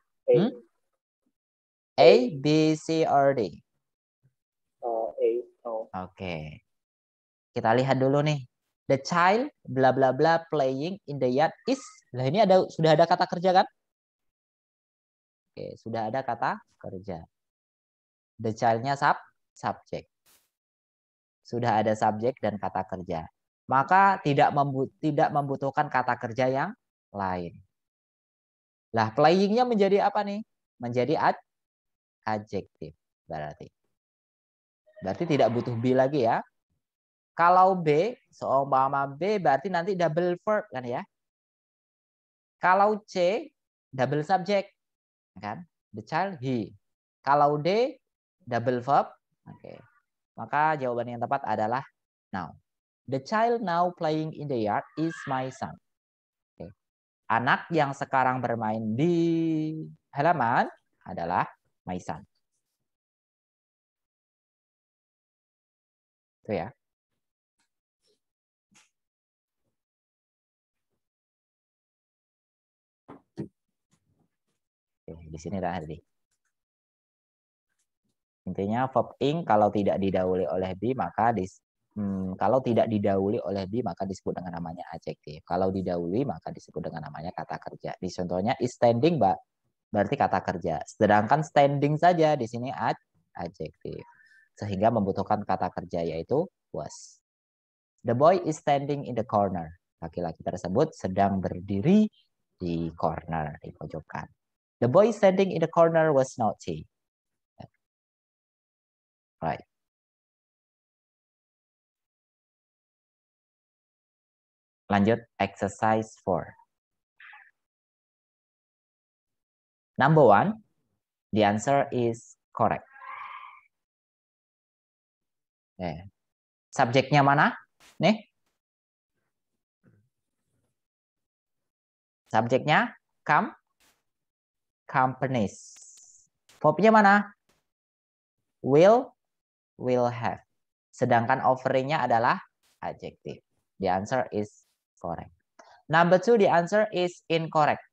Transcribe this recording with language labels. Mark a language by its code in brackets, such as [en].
[en] Hmm? A, B, C, or D? A. No. [id] Oke. Kita lihat dulu nih. [en] The child bla bla bla playing in the yard is. [id] Nah, ini sudah ada kata kerja kan? Oke, sudah ada kata kerja. The child-nya subjek. Sudah ada subjek dan kata kerja. Maka tidak membutuhkan kata kerja yang lain. Lah, playing-nya menjadi apa nih? Menjadi adjektif berarti. Berarti tidak butuh be lagi ya. Kalau B, seumpama B berarti nanti double verb kan ya. Kalau C, double subject kan. The child, he. Kalau D, double verb. Oke. Maka jawaban yang tepat adalah now. [en] The child now playing in the yard is my son. [id] Oke. Anak yang sekarang bermain di halaman adalah [en] my son. [id] Itu ya. Oke, di sini tadi. Intinya verb ing kalau tidak didahului oleh be maka kalau tidak didahului oleh be maka disebut dengan namanya adjektif. Kalau didahului maka disebut dengan namanya kata kerja. Di contohnya is standing berarti kata kerja. Sedangkan standing saja di sini adjektif. Sehingga membutuhkan kata kerja yaitu was. [en] The boy is standing in the corner. [id] Laki-laki tersebut sedang berdiri di corner, di pojokan. [en] The boy standing in the corner was naughty. Right. [id] Lanjut exercise 4. [en] Number 1, the answer is correct. [id] Subjeknya mana? Nih. Subjeknya companies. Verbnya mana? Will have. Sedangkan overingnya adalah adjektif. [en] The answer is correct. Number 2, the answer is incorrect.